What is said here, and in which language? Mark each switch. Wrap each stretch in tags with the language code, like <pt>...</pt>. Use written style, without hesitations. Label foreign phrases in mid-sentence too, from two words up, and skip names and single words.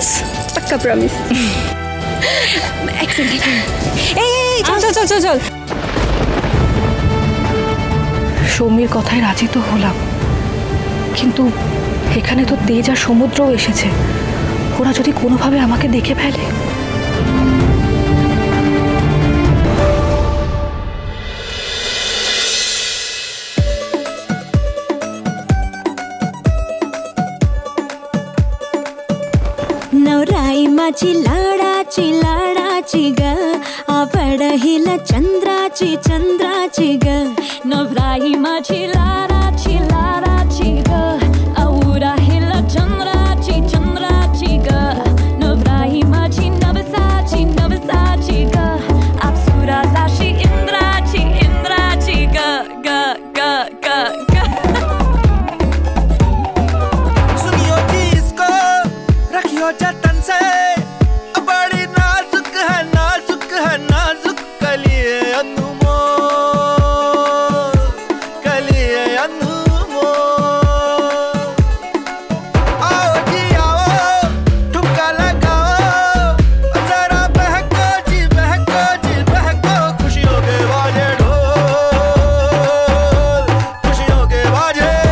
<bn>পাক্কা প্রমিস। এই চল চল চল চল। সৌমির কথায় রাজি তো হলাম, কিন্তু এখানে তো তেজ আর সমুদ্রও এসেছে। ওরা যদি কোনোভাবে আমাকে দেখে ফেলে।</bn> <mr>नवराई माझी लाडाची ग आवडहिला चंद्राची ग नवराई माझी लाडाची ग आवडहिला चंद्राची ग नवराई माझी नवसाची ग अप्सरा जाशी इंद्राची ग ग ग ग ग</mr> <hi>जतन से बड़ी नाजुक है नाजुक कलिए अनमोल आओ जी आओ ठुमका लगाओ जरा बहको खुशियों के बाजे ढोल खुशियों के बाजे</hi>